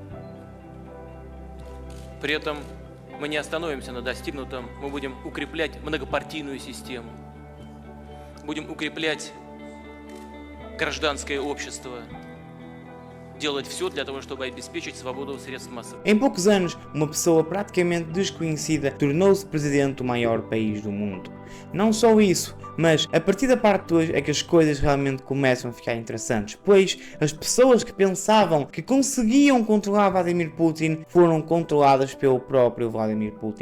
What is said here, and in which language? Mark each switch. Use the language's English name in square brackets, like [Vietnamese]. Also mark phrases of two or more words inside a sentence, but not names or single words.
[Russian] При этом мы не остановимся на достигнутом, мы будем укреплять многопартийную систему, будем укреплять гражданское общество, делать все для того, чтобы обеспечить свободу средств массовой. [Portuguese] Em poucos anos, uma pessoa praticamente desconhecida tornou-se presidente do maior país do mundo. Não só isso, mas a partir da parte 2 é que as coisas realmente começam a ficar interessantes, pois as pessoas que pensavam que conseguiam controlar Vladimir Putin foram controladas pelo próprio Vladimir Putin.